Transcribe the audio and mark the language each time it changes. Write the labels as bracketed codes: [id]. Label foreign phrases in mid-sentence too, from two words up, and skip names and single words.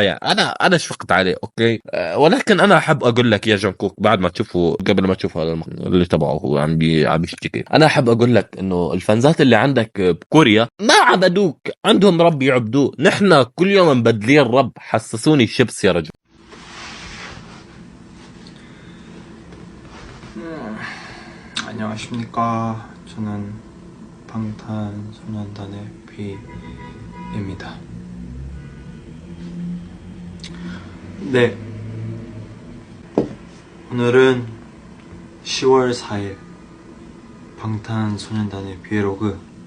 [ar] يعني انا شفقت عليه اوكي. ولكن انا احب اقول لك يا جون كوك، بعد ما تشوفوا، قبل ما تشوفوا هذا اللي تبعه هو عم يشتكي، انا احب اقول لك انه الفانزات اللي عندك بكوريا ما عبدوك، عندهم رب يعبدوه. نحن كل يوم مبدلين رب. حسسوني شيبس يا رجل. [ko] 안녕하십니까. 저는 방탄소년단의 비입니다. 네, 오늘은 10월 4일 방탄소년단의 브이로그.